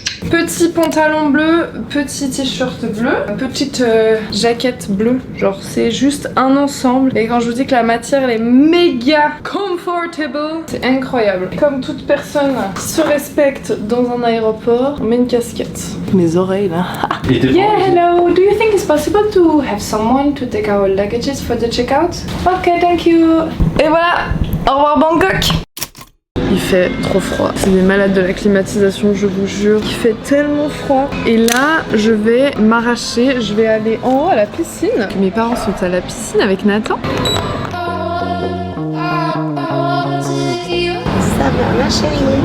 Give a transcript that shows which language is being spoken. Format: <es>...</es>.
<fr>Petit pantalon bleu, petit t-shirt bleu, petite jaquette bleue, genre c'est juste un ensemble. Et quand je vous dis que la matière elle est méga comfortable, c'est incroyable. Comme toute personne qui se respecte dans un aéroport, on met une casquette. Mes oreilles là.</fr> <en>Yeah, hello, do you think it's possible to have someone to take our luggages for the checkout? Okay, thank you.</en> <fr>Et voilà, au revoir Bangkok. Il fait trop froid. C'est des malades de la climatisation, je vous jure. Il fait tellement froid. Et là, je vais m'arracher. Je vais aller en haut à la piscine. Mes parents sont à la piscine avec Nathan. Ça va ma chérie?</fr>